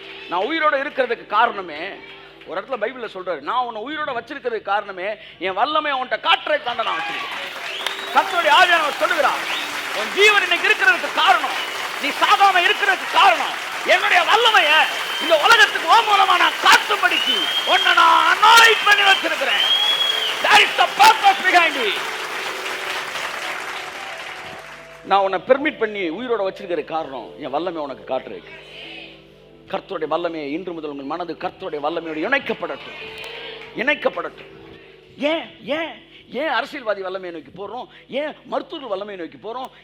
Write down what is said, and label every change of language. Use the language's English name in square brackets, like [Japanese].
[Tamil] நான் உயிரோட இருக்கிறதுக்கு காரணமே, ஒரு இடத்துல பைபிள்ல சொல்றாரு, நான் உன்னை உயிரோட வச்சிருக்கிறதுக்கு காரணமே என் வல்லமையை உன்கிட்ட காட்டுறதுக்கு தாண்ட நான் வச்சிருக்கேன். கர்த்தருடைய ஆவியானவர் சொல்லுகிறார், உன் ஜீவன் இன்னைக்கு இருக்கிறதுக்கு காரணம், நீ சாகாம இருக்கிறதுக்கு காரணம் என்னுடைய வல்லமைய இந்த உலகத்துக்கு ஓ மூலமா நான் காட்டும்படிக்கு உன்னை நான் அனாயிட் பண்ணி வச்சிருக்கிறேன். [English] That is the purpose behind it. [Tamil] நான் உன்னை பெர்மிட் பண்ணி உயிரோட வச்சிருக்கிற காரணம் என் வல்லமை உனக்கு காட்டுறதுக்கு. கர்த்தருடைய வல்லமையை இன்று முதல் உங்கள் மனது கர்த்தருடைய வல்லமையோடு இணைக்கப்படட்டும், இணைக்கப்படட்டும். ஏன் ஏன் ஏன் அரசியல்வாதி வல்லமையை நோக்கி போறோம்? ஏன் மருத்துவ வல்லமையை நோக்கி போறோம்?